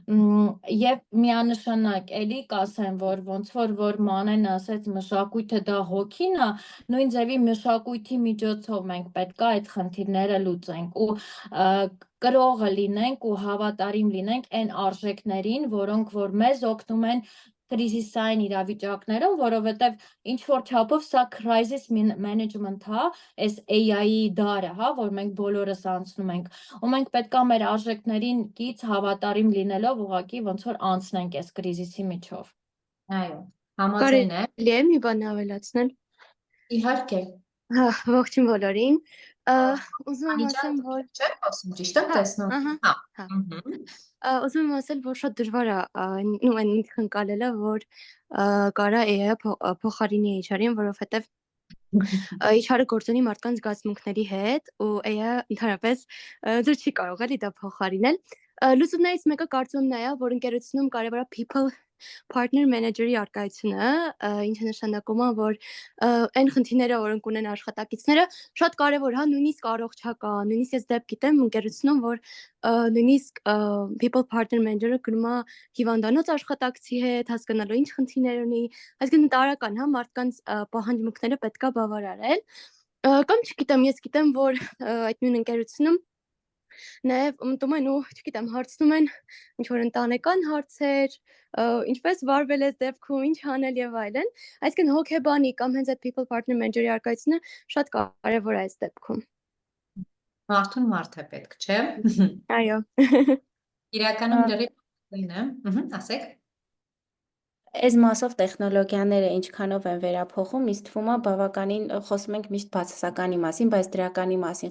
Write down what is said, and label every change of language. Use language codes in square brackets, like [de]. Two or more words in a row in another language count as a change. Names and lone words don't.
[hy] եւ միանշանակ էլի կասեմ, որ ոնց որ Մանեն ասեց մշակույթը դա հոգին է, նույն ձևի մշակույթի միջոցով մենք պետք է այդ խնդիրները լուծենք ու կրողը լինենք ու հավատարիմ լինենք այն արժեքներին, որոնք որ մեզ օգնում են կրիզիսային իրավիճակներում, որովհետև ինչ որ չափով սա [en] crisis management [hy] է, այս AI-ի դարը, հա, որ մենք բոլորս անցնում ենք, ու մենք պետք է մեր արժեքներին կից հավատարիմ լինելով ուղղակի ոնց որ անցնենք այս կրիզիսի միջով։ Այո, համաձայն եմ։ Կարելի է մի բան ավելացնել։ Իհարկե։ Հա, ողջույն բոլորին։ Ուզում եմ ասեմ, որ Չէ՞, ասում ճիշտ եմ տեսնում։ հա։ Ուզում եմ ասել, որ շատ դժվար է, նու այն ընկալելը, որ կարա AI-ը փոխարինի HR-ին, որովհետև HR-ը գործունի մարդկանց զգացմունքների հետ ու AI-ը ընդհանրապես ձեր չի կարող էլի դա փոխարինել։ Լուծումներից մեկը կարծում եմ նա է, որ ընկերությունում կարևոր է [en] people partner manager- [hy] ի արկայությունը, ինչը նշանակում է, որ այն խնդիրները, որոնք ունեն աշխատակիցները, շատ կարևոր է, նույնիսկ առողջական, նույնիսկ ես դեպք գիտեմ ընկերությունում, որ նույնիսկ [en] people partner manager- [hy] ը գնում է հիվանդանոց աշխատակցի հետ, հասկանալու ինչ խնդիրներ ունի, այսինքն տարական, հա, մարդկանց պահանջմունքները պետք է բավարարել, կամ չգիտեմ, ես գիտեմ, որ այդ նույն ընկերությունում նաև մտում են ու, չգիտեմ, հարցնում են ինչ-որ ընտանեկան հարցեր, ինչպես վարվել ես դեպքում, ինչ անել եւ այլն, այսինքն հոգեբանի կամ հենց այդ [en] people partner manager- [hy] ի արկայությունը շատ կարևոր է այս դեպքում։ Մարդուն մարդ է պետք, չէ՞։ Այո։ Իրականում լրիվ է, ասեք։ Այս մասով տեխնոլոգիաները ինչքանով են վերափոխում, ինձ թվում է բավականին խոսում ենք միշտ բացասականի մասին, բայց դրականի մասին